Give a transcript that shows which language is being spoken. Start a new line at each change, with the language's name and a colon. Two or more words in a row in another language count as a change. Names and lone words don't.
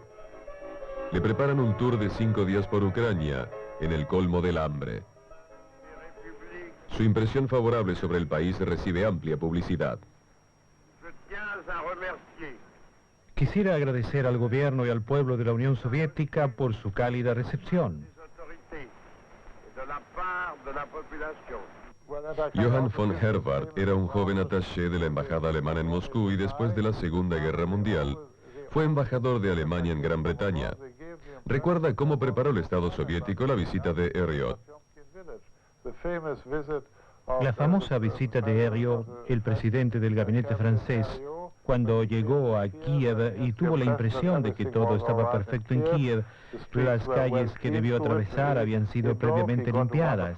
Spanish: Le preparan un tour de 5 días por Ucrania, en el colmo del hambre. Su impresión favorable sobre el país recibe amplia publicidad. Quisiera agradecer al gobierno y al pueblo de la Unión Soviética por su cálida recepción. Johann von Herwarth era un joven attaché de la embajada alemana en Moscú y después de la Segunda Guerra Mundial fue embajador de Alemania en Gran Bretaña. Recuerda cómo preparó el Estado soviético la visita de Herriot. La famosa visita de Herriot, el presidente del gabinete francés, cuando llegó a Kiev y tuvo la impresión de que todo estaba perfecto en Kiev, las calles que debió atravesar habían sido previamente limpiadas.